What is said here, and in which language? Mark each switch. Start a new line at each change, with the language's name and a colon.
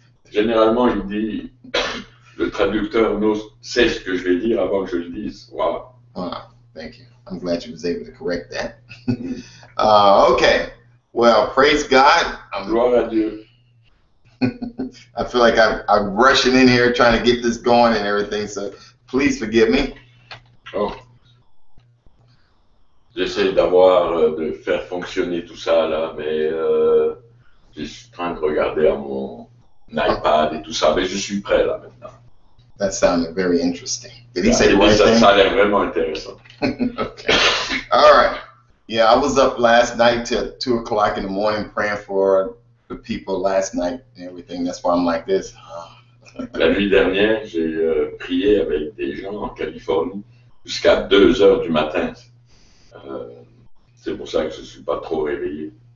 French: Généralement, il dit, le traducteur sait ce que je vais dire avant que je le dise.
English: Wow. Thank you. I'm glad you was able to correct that. Okay. Well, praise God.
French: Gloire à Dieu.
English: I feel like I'm rushing in here trying to get this going and everything, so please forgive me. Oh.
French: J'essaie de faire fonctionner tout ça là, mais je suis en train de regarder à mon iPad et tout ça, mais je suis prêt là maintenant.
English: That sounded very interesting. Did he say the right
French: ça,
English: thing?
French: Ça a l'air vraiment intéressant.
English: Okay. All right. Yeah, I was up last night till 2 o'clock in the morning praying for the people last night and everything. That's why I'm like this.
French: La nuit dernière, j'ai prié avec des gens en Californie jusqu'à 2 heures du matin. C'est pour ça que je ne suis pas trop réveillé.